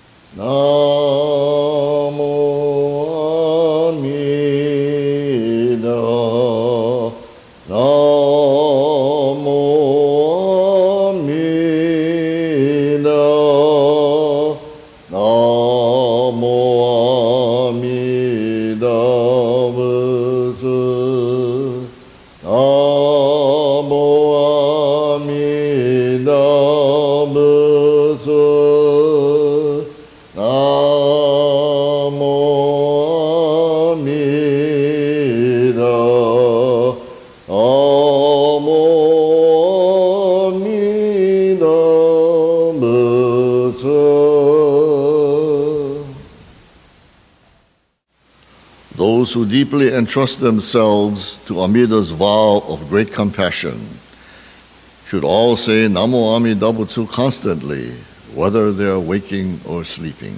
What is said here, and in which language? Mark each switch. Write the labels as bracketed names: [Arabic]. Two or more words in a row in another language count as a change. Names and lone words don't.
[Japanese] 南無阿弥陀. 南無阿弥陀. 南無阿弥陀仏. 南無阿弥陀仏. 南無阿弥陀. 南無阿弥陀仏. [English] Those who deeply entrust themselves to Amida's vow of great compassion should all say [Japanese] 南無阿弥陀仏 [English] constantly, whether they are waking or sleeping.